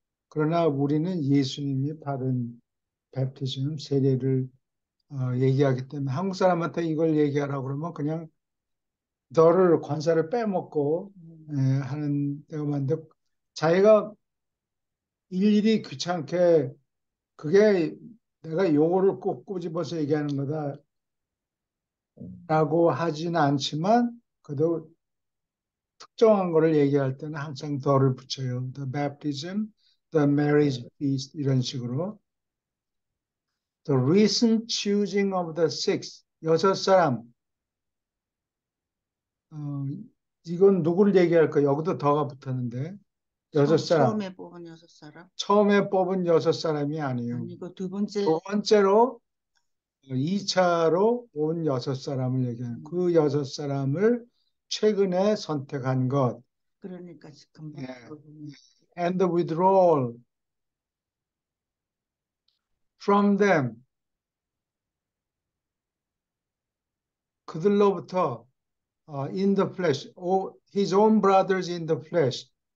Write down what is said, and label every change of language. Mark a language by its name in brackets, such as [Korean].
[Korean] 그러나 우리는 예수님이 받은 baptism 세례를 얘기하기 때문에 한국 사람한테 이걸 얘기하라고 그러면 그냥 너를 관사를 빼먹고 하는 때가 많은데 자기가 일일이 귀찮게 그게 내가 요거를 꼭 꼬집어서 얘기하는 거다라고 하지는 않지만 그래도 특정한 거를 얘기할 때는 항상 the를 붙여요. [English] The baptism, the marriage feast [Korean] 이런 식으로. [English] The recent choosing of the six [Korean] 여섯 사람 어, 이건 누구를 얘기할까? 여기도 더가 붙었는데 여섯 사람. 처음에 뽑은 여섯 사람? 처음에 뽑은 여섯 사람이 아니에요. 아니고 두 번째, 두 번째로 2차로 온 여섯 사람을 얘기해요. 그 여섯 사람을 최근에 선택한 것. 그러니까 금방 예. 뽑으면. [English] And the withdrawal from them. [Korean] 그들로부터 [English] in the flesh, his own brothers in the flesh.